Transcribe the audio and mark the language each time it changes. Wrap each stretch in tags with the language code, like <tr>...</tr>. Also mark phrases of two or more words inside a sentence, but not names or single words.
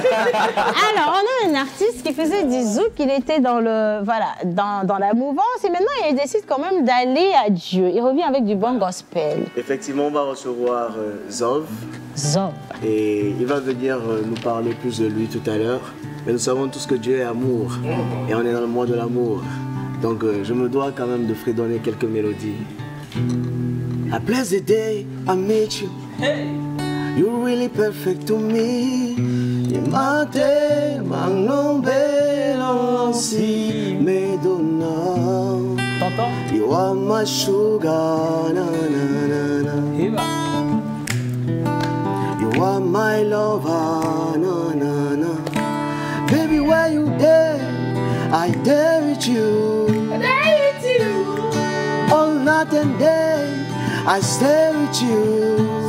<fr>Alors, on a un artiste qui faisait du zouk, il était dans la mouvance et maintenant il décide quand même d'aller à Dieu. Il revient avec du bon gospel. Effectivement, on va recevoir Zov. Et il va venir nous parler plus de lui tout à l'heure. Mais nous savons tous que Dieu est amour. Et on est dans le mois de l'amour. Donc je me dois quand même de fredonner quelques mélodies.</fr> <en>A blessed day I met you. You're really perfect to me. Yemate mangombe lonsi medona. You are my sugar, na na na na. You are my lover, na na na. Baby, where you there? I there with you. All night and day, I stay with you.</en>